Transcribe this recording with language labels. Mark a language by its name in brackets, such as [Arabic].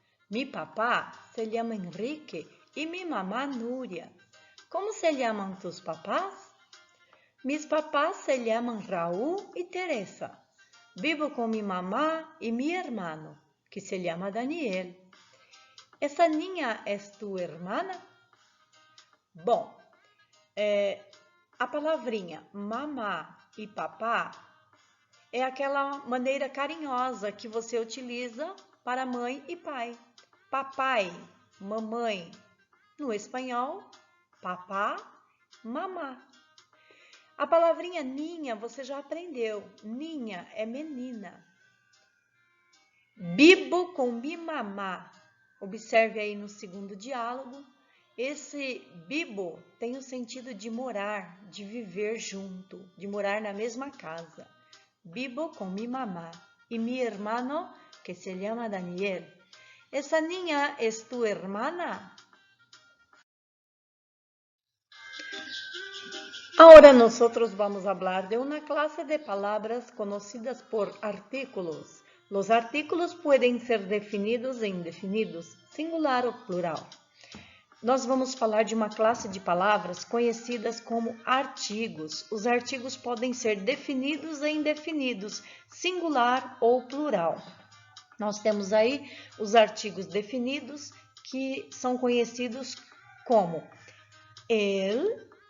[Spanish] Mi papá se llama Enrique y mi mamá Núria. ¿Cómo se llaman tus papás? Mis papás se llaman Raúl y Teresa. Vivo con mi mamá y mi hermano, que se llama Daniel. ¿Esa niña es tu hermana? [Portuguese] Bom, a palavrinha mamá e papá é aquela maneira carinhosa que você utiliza para mãe e pai. Papai, mamãe. No espanhol, papá, mamá. A palavrinha ninha você já aprendeu. Ninha é menina. [Spanish] Vivo com mi mamá. [Portuguese] Observe aí no segundo diálogo. Esse vivo tem o sentido de morar, de viver junto, de morar na mesma casa. [Spanish] Vivo com mi mamá y mi hermano que se llama Daniel. ¿Esa niña es tu hermana? Ahora nosotros vamos a hablar de una clase de palabras conocidas por artículos. Los artículos pueden ser definidos e indefinidos, singular ou plural. [Portuguese] Nós vamos falar de uma classe de palavras conhecidas como artigos. Os artigos podem ser definidos e indefinidos, singular ou plural. Nós temos aí os artigos definidos, que são conhecidos como el.